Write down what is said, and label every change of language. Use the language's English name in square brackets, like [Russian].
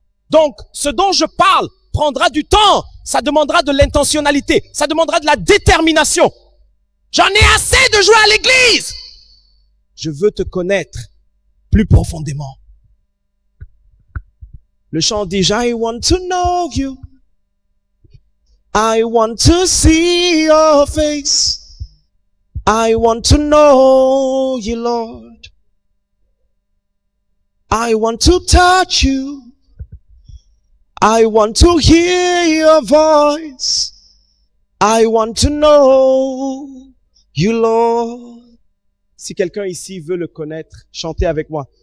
[French] Donc, ce dont je parle prendra du temps, ça demandera de l'intentionnalité, ça demandera de la détermination. J'en ai assez de jouer à l'église. Je veux te connaître plus profondément. Le chant dit, [English] I want to know you. I want to see your face. I want to know you, Lord. I want to touch you. I want to hear your voice. I want to know you, Lord. [French] Si quelqu'un ici veut le connaître, chantez avec moi.